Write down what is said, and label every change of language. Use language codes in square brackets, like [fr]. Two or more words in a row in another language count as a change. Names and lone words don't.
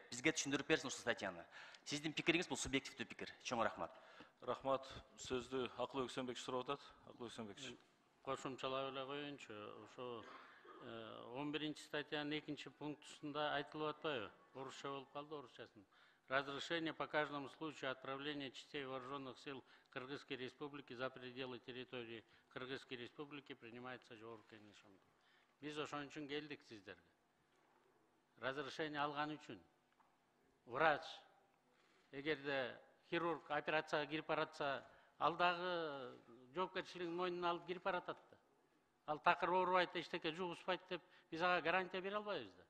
[ky] Бизге түшүндүрүп берсин ушул статьяны. Сиздин пикириңиз бул субъективдүү пикир. Чоң рахмат. Рахмат. Сөздү Акылбек Өксөнбеков сурап атат. Акылбек Өксөнбекович. Кошумчалап эле коеюнчу. Ошо 11 статьянын 2 пунктусунда айтылып атпайбы? Орусча болуп калды, орусчасын. [ru] Разрешение по каждому случаю отправления частей вооруженных сил Кыргызской Республики за пределы территории Кыргызской Республики принимается [ky] жогорку кеңешим. Биз ошон үчүн келдик сиздерге. Разрешение алган үчүн. Врач, эгерде хирург операцияга кирип баратса, ал дагы жоопкерчилигин мойнуна алып кирип баратат да. Ал такыр оорубайт, эчтеке жугузбайт деп биз ага гарантия бере албайбыз да.